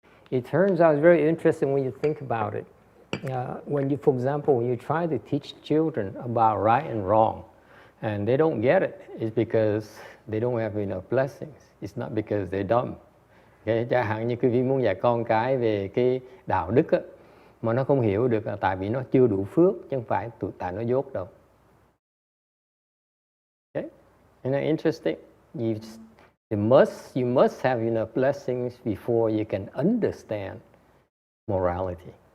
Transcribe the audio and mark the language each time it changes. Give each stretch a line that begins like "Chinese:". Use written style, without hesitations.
English: It turns out it's very interesting when you think about it. When you, for example, when you try to teach children about right and wrong, and they don't get it, it's because they don't have enough blessings. It's not because they're dumb. Okay?
Vietnamese: Chẳng hạn như quý vị muốn dạy con cái về cái đạo đức á, mà nó không hiểu được là tại vì nó chưa đủ phước, chứ không phải tại nó dốt đâu.
English: Okay? Isn't that interesting? You must have enough blessings before you can understand morality.